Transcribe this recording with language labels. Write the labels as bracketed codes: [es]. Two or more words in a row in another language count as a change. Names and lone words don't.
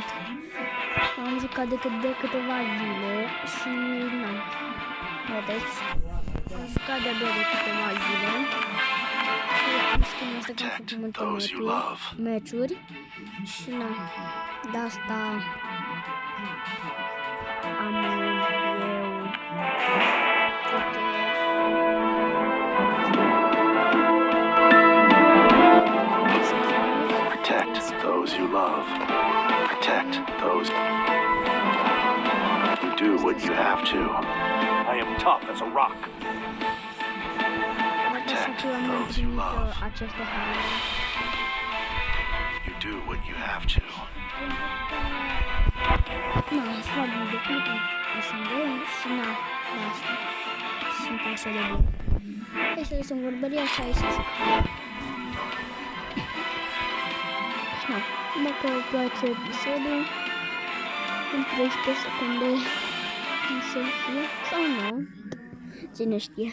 [ro] Am jucat decât de câteva zile și na, vedeți, am jucat de-abia de câteva zile. Și skin-ul ăsta că am făcut multe meciuri și na, de asta am [en] Protect those you love. Protect those. You do what you have to. I am tough as a rock. Protect those you love. You do what you have to. [ro] Nu, foarte de cât sunt bun și na, asta. Sunt așa de bun. Hai să lăsăm vorbăria și hai să jucăm. Și na, dacă vă place episodul, în 13 secunde să fie sau nu, cine știe.